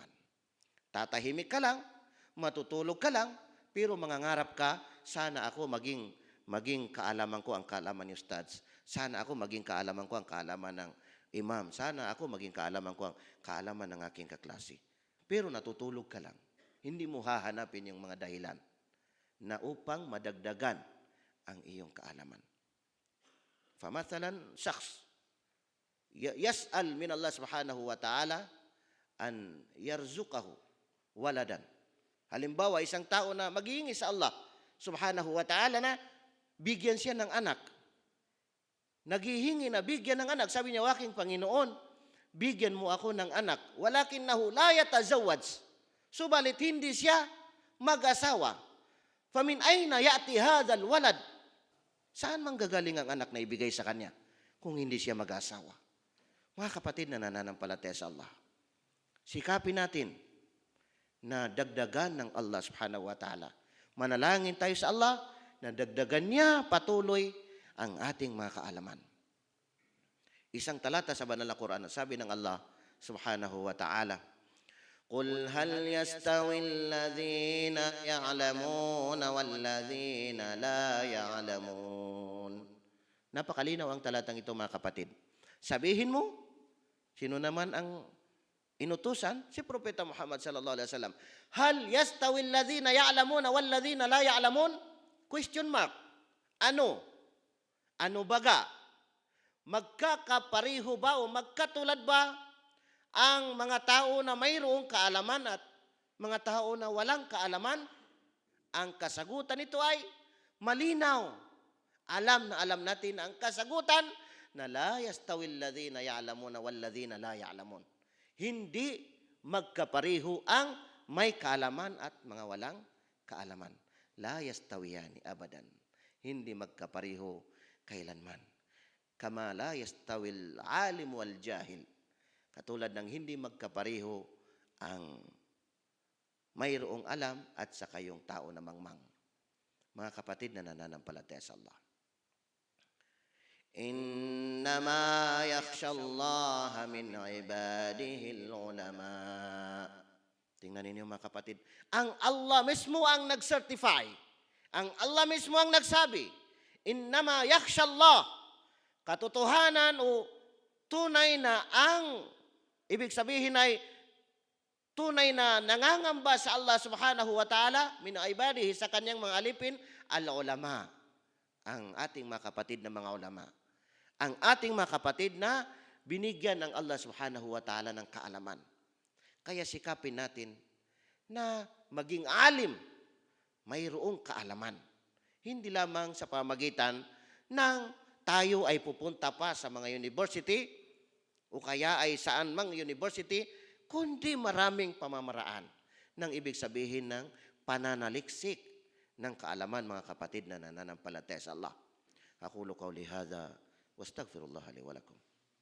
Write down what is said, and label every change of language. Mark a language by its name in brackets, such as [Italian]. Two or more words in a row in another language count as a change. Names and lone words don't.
[Filipino] Tatahimik ka lang, matutulog ka lang, pero mangangarap ka, sana ako maging kaalaman ko ang kaalaman ni Ustads. Sana ako maging kaalaman ko ang kaalaman ng imam. Sana ako maging kaalaman ko ang kaalaman ng aking kaklase. Pero natutulog ka lang. Hindi mo hahanapin yung mga dahilan na upang madagdagan ang iyong kaalaman. [Arabic] فمثلا شخص يسأل من الله سبحانه وتعالى أن يرزقه ولدا. [Filipino] Halimbawa, isang tao na maghihingi sa Allah [Arabic] سبحانه وتعالى [Filipino] na bigyan siya ng anak. Naghihingi na bigyan ng anak. Sabi niya, aking Panginoon, bigyan mo ako ng anak. [Arabic] ولكنه لا يتزوج. [Filipino] Subalit hindi siya mag-asawa. [Arabic] فمن أين يأتي هذا الولد? [Filipino] Saan manggagaling ang anak na ibigay sa kanya kung hindi siya mag-asawa? Mga kapatid na nananampalataya sa Allah, sikapin natin na dagdagan ng Allah [Arabic] سبحانه وتعالى. [Filipino] Manalangin tayo sa Allah na dagdagan niya patuloy ang ating mga kaalaman. Isang talata sa banal na Quran, sabi ng Allah [Arabic] سبحانه وتعالى قل هل يستوي الذين يعلمون والذين لا يعلمون." [Filipino] Napakalinaw ang talatang ito, mga kapatid. Sabihin mo, sino naman ang inutusan? Si Propeta Muhammad [Arabic] صلى الله عليه وسلم. هل يستوي الذين يعلمون والذين لا يعلمون? [English] Question mark. [Filipino] Ano? Ano baga? Magkakapariho ba o magkatulad ba ang mga tao na mayroong kaalaman at mga tao na walang kaalaman? Ang kasagutan nito ay malinaw. Alam na alam natin ang kasagutan na [Arabic] لا يستوي الذين يعلمون والذين لا يعلمون. [Filipino] Hindi magkapariho ang may kaalaman at mga walang kaalaman. [Arabic] لا يستويان أبدا. [Filipino] Hindi magkapariho kailanman. [Arabic] كما لا يستوي العالم والجاهل. [Filipino] Katulad ng hindi magkapariho ang mayroong alam at saka yung tao na mangmang. Mga kapatid na nananampalataya sa Allah, [Arabic] إنما يخشى الله من عباده العلماء. [Filipino] Tingnan ninyo, mga kapatid. Ang Allah mismo ang nag-certify. Ang Allah mismo ang nagsabi, [Arabic] إنما يخشى الله. [Filipino] Katotohanan o tunay na ang ibig sabihin ay tunay na nangangamba sa Allah [Arabic] سبحانه وتعالى من عباده [Filipino] sa kanyang mga alipin, al-ulama. Ang ating mga kapatid na mga ulama. Ang ating mga kapatid na binigyan ng Allah [Arabic] سبحانه وتعالى [Filipino] ng kaalaman. Kaya sikapin natin na maging alim, mayroong kaalaman. Hindi lamang sa pamagitan ng tayo ay pupunta pa sa mga university o kaya ay saan mang university, kundi maraming pamamaraan ng ibig sabihin ng pananaliksik ng kaalaman, mga kapatid na nananampalataya sa Allah. [Arabic] أقول قولي هذا وأستغفر الله لي ولكم.